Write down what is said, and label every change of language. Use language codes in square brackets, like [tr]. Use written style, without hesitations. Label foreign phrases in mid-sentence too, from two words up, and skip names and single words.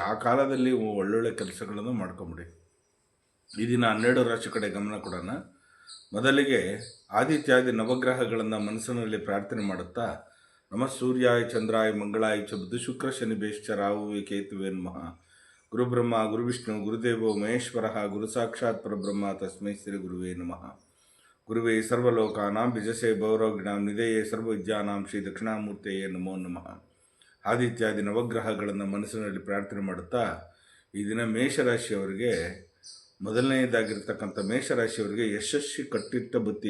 [kn] ಆ ಕಾಲದಲ್ಲಿ ಒಳ್ಳೊಳ್ಳೆ ಕೆಲಸಗಳನ್ನು ಮಾಡ್ಕೊಂಬಿಡಿ. ಈ ದಿನ 12 ರಾಶಿ ಕಡೆ ಗಮನ ಕೊಡೋಣ. ಮೊದಲಿಗೆ ಆದಿತ್ಯಾದಿ ನವಗ್ರಹಗಳನ್ನು ಮನಸ್ಸಿನಲ್ಲಿ ಪ್ರಾರ್ಥನೆ ಮಾಡುತ್ತಾ, [sa] ನಮಃ ಸೂರ್ಯಾಯ ಚಂದ್ರಾಯ ಮಂಗಳಾಯ ಚ ಬುಧ ಶುಕ್ರ ಶನಿ ಬೇಶ್ಚ ರಾಹುವೆ ಕೇತುವೆ ನಮಃ. ಗುರುಬ್ರಹ್ಮ ಗುರುವಿಷ್ಣು ಗುರುದೇವೋ ಮಹೇಶ್ವರ ಗುರು ಸಾಕ್ಷಾತ್ ಪರಬ್ರಹ್ಮ ತಸ್ಮೈ ಶ್ರೀ ಗುರುವೇ ನಮಃ. ಗುರುವೇ ಸರ್ವಲೋಕಾನಾಂ ಬಿಜಸೆ ಭೌರೋಗಿಣಾಂ ನಿಧೇಯೇ ಸರ್ವವಿದ್ಯಾನಾಂ ಶ್ರೀ ದಕ್ಷಿಣಾಮೂರ್ತಿಯೇ ನಮೋ ನಮಃ. [kn] ಆದಿತ್ಯಾದಿ ನವಗ್ರಹಗಳನ್ನು ಮನಸ್ಸಿನಲ್ಲಿ ಪ್ರಾರ್ಥನೆ ಮಾಡುತ್ತಾ, ಈ ದಿನ ಮೇಷರಾಶಿಯವರಿಗೆ ಮೊದಲನೆಯದಾಗಿರ್ತಕ್ಕಂಥ ಮೇಷರಾಶಿಯವರಿಗೆ ಯಶಸ್ವಿ ಕಟ್ಟಿಟ್ಟ ಬುತ್ತಿ.